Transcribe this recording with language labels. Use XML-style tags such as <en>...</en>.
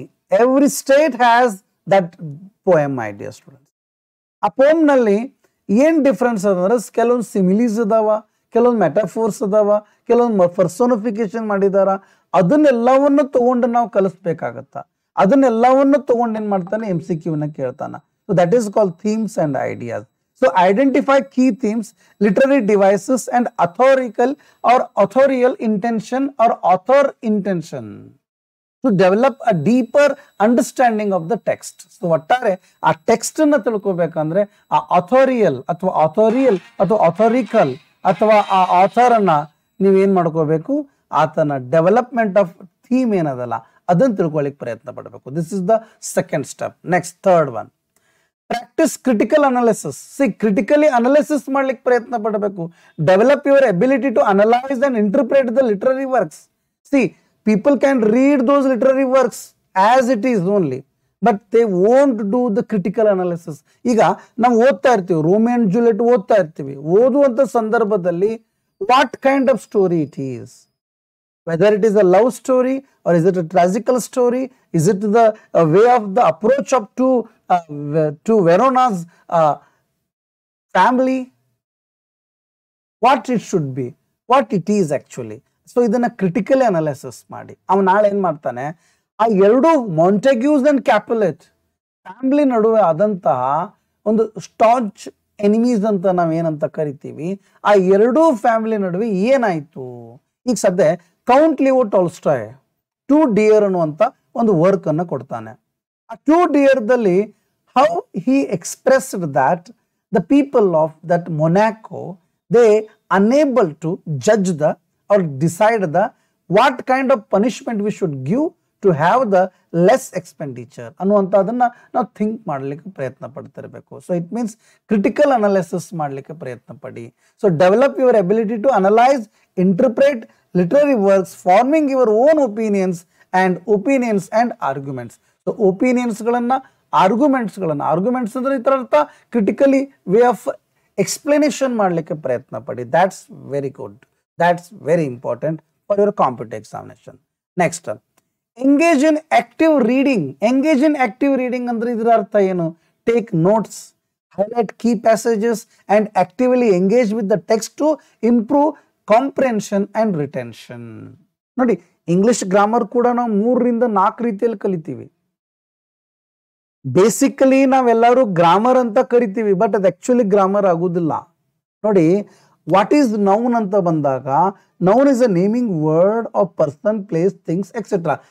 <en>every state has that poem, my dear students.</en> <kn>ಆ ಪೋಮ್ ನಲ್ಲಿ ಏನ್ ಡಿಫ್ರೆನ್ಸ್ ಅಂದ್ರೆ, ಕೆಲವೊಂದು ಸಿಮಿಲೀಸ್ ಅದಾವ, ಕೆಲವೊಂದು ಮೆಟಾಫೋರ್ಸ್ ಅದಾವ, ಕೆಲವೊಂದು ಪರ್ಸೋನಿಫಿಕೇಶನ್ ಮಾಡಿದಾರ. ಅದನ್ನೆಲ್ಲವನ್ನು ತಗೊಂಡು ನಾವು ಕಲಿಸ್ಬೇಕಾಗತ್ತ. ಅದನ್ನೆಲ್ಲವನ್ನು ತಗೊಂಡು ಏನ್ ಮಾಡ್ತಾನೆ, MCQ ನ ಕೇಳ್ತಾನ.</kn> <en>So that is called themes and ideas. So identify key themes, literary devices and authorial intention or author intention to develop a deeper understanding of the text.</en> <kn>So ಒಟ್ಟಾರೆ ಆ ಟೆಕ್ಸ್ಟ್ ಅನ್ನ ತಿಳ್ಕೋಬೇಕಂದ್ರೆ ಆ authorial ಅಥವಾ authorical ಅಥವಾ ಆ author ಅನ್ನ ನೀವೇನ್ ಮಾಡ್ಕೋಬೇಕು, ಆತನ ಡೆವಲಪ್ಮೆಂಟ್ ಆಫ್ ಥೀಮ್ ಏನದಲ್ಲ ಅದನ್ನ ತಿಳ್ಕೊಳ್ಳಿಕ್ಕೆ ಪ್ರಯತ್ನ ಪಡಬೇಕು.</kn> <en>This is the second step. Next third one, practice critical analysis.</en> <kn>Critically analysis ಮಾಡ್ಲಿಕ್ಕೆ ಪ್ರಯತ್ನ ಪಡಬೇಕು.</kn> <en>Develop your ability to analyse and interpret the literary works. people can read those literary works as it is only, but they won't do the critical analysis.</en> <kn>ಈಗ ನಾವು ಓದ್ತಾ ಇರ್ತೀವಿ, Romeo and Juliet ಓದ್ತಾ ಇರ್ತೀವಿ. ಓದುವಂತ ಸಂದರ್ಭದಲ್ಲಿ</kn> <en>what kind of story it is, whether it is a love story or is it a tragical story, is it the way of the approach up to Verona's family, what it should be, what it is actually.</en> <kn>So ಇದನ್ನ critically analysis ಮಾಡಿ ಅವನು ನಾಳೆ ಏನ್ ಮಾಡ್ತಾನೆ, ಆ ಎರಡು ಮಾಂಟೆಗ್ಯೂಸ್ and ಕ್ಯಾಪುಲೆಟ್ family ನಡುವೆ ಆದಂತಹ ಒಂದು ಸ್ಟಾಂಚ್ ಎನಿಮೀಸ್ ಅಂತ ನಾವೇನಂತ ಕರಿತೀವಿ, ಆ ಎರಡೂ ಫ್ಯಾಮಿಲಿ ನಡುವೆ ಏನಾಯ್ತು. ಈಗ ಸದ್ಯ count Leo Tolstoy to dear ಅನ್ನುವಂತ ಒಂದು ವರ್ಕ್ ಅನ್ನ ಕೊಡ್ತಾನೆ.</kn> <en>ಆ ಟು ಡಿಯರ್ ದಲ್ಲಿ how he expressed that the people of that Monaco they unable to judge the or decide the what kind of punishment we should give to have the less expenditure</en> <kn>ಅನ್ನುವಂಥದ್ದನ್ನ ನಾವು think ಮಾಡಲಿಕ್ಕೆ ಪ್ರಯತ್ನ ಪಡ್ತಿರಬೇಕು.</kn> <en>so it means critical analysis</en> <kn>ಮಾಡಲಿಕ್ಕೆ ಪ್ರಯತ್ನ ಪಡಿ.</kn> <en>So develop your ability to analyse, interpret literary works, forming your own opinions and arguments.</en> <kn>So ಒಪಿನಿಯನ್ಸ್ಗಳನ್ನ arguments ಅಂದ್ರೆ ಇದರ ಅರ್ಥ ಕ್ರಿಟಿಕಲಿ ವೇ ಆಫ್ ಎಕ್ಸ್ಪ್ಲನೇಷನ್ ಮಾಡಲಿಕ್ಕೆ ಪ್ರಯತ್ನ ಪಡಿ.</kn> <en>That's very good. That's very important for your competitive examination. Next, engage in active reading. Engage in active reading</en> <kn>andre idra artha enu?</kn> <en>Take notes, highlight key passages and actively engage with the text to improve comprehension and retention.</en> <kn>Nodi, English grammar kuda ನಾವು 3 ರಿಂದ 4 ರೀತಿಯಲ್ಲಿ ಕಲಿತೀವಿ. Basically ನಾವೆಲ್ಲರೂ grammar ಅಂತ ಕರಿತೀವಿ, but ಅದು actually grammar ಆಗುದಿಲ್ಲ.</kn> <en>ನೋಡಿ, what is noun</en> <kn>ಅಂತ ಬಂದಾಗ,</kn> <en>Noun is a naming word of person, place, things etcetera.</en>